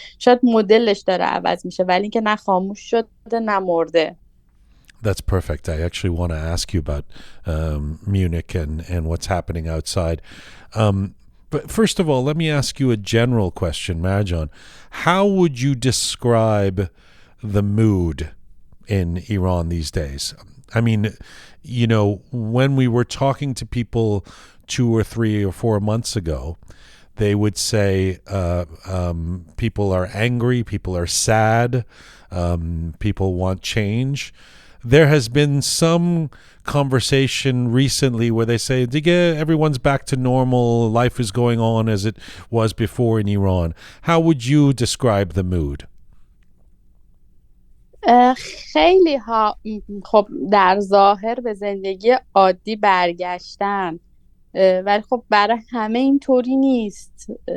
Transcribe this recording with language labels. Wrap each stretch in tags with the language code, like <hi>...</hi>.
<fa>شاید مدلش داره عوض میشه، ولی اینکه نه خاموش شده نه مرده.</fa> <en>That's perfect. I actually want to ask you about Munich and what's happening outside. But first of all, let me ask you a general question, Marjan. How would you describe the mood in Iran these days? I mean, you know, when we were talking to people 2 or 3 or 4 months ago, they would say people are angry, people are sad, people want change. There has been some conversation recently where they say, everyone's back to normal, life is going on as it was before in Iran. How would you describe the mood?</en> <fa>خیلی ها خب در ظاهر به زندگی عادی برگشتن، ولی خب برای همه اینطوری نیست.</fa>